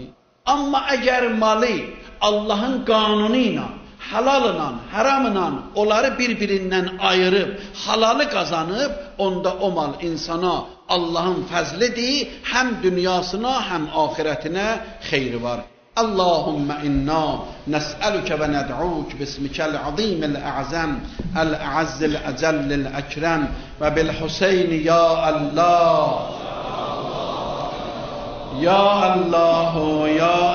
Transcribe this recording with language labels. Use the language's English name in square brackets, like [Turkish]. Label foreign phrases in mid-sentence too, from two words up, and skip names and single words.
[Azerbaijani] Amma əgər malı Allahın qanunu ilə, halalıyla, haramıyla onları bir-birindən ayırıb, halalı qazanıb, onda o mal insana Allahın fəzlidir, həm dünyasına, həm ahirətinə xeyri var. [Arabic] اللهم إنا نسألك وندعوك باسمك العظيم الأعظم الأعز الأجل الأكرم وبالحسين يا الله يا الله يا